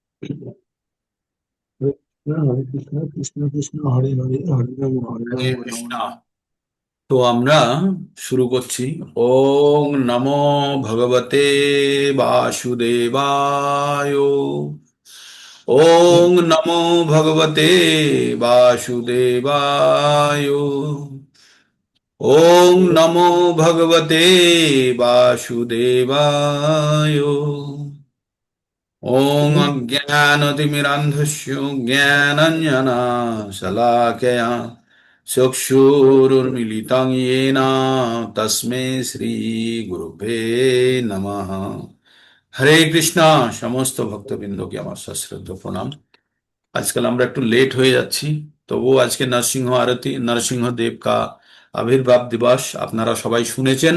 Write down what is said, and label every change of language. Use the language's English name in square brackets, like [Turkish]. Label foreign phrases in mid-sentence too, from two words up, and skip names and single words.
[Sanskrit] হরে কৃষ্ণ কৃষ্ণ কৃষ্ণ হরে হরে হরে রাম হরে রাম কৃষ্ণ। রাম। [Bangla] তো আমরা শুরু করছি। [Sanskrit] ওং নমো ভগবতে বাসুদেবায়। ওং নমো ভগবতে বাসুদেবায়। ওং নমো ভগবতে বাসুদেবায়। ওং অজ্ঞানতিমিরান্ধস্য জ্ঞানাঞ্জনশলাকয়া চক্ষুरुन्मीलितं येन তস্मै শ্রী গুরুভে নমঃ। হরে কৃষ্ণা। [Bangla] সমস্ত ভক্তবৃন্দকে আমার সশ্রদ্ধ প্রণাম। আজকাল আমরা একটু লেট হয়ে যাচ্ছি, তবুও আজকে নরসিংহ আরতি, নরসিংহদেব কা আবির্ভাব দিবস আপনারা সবাই শুনেছেন।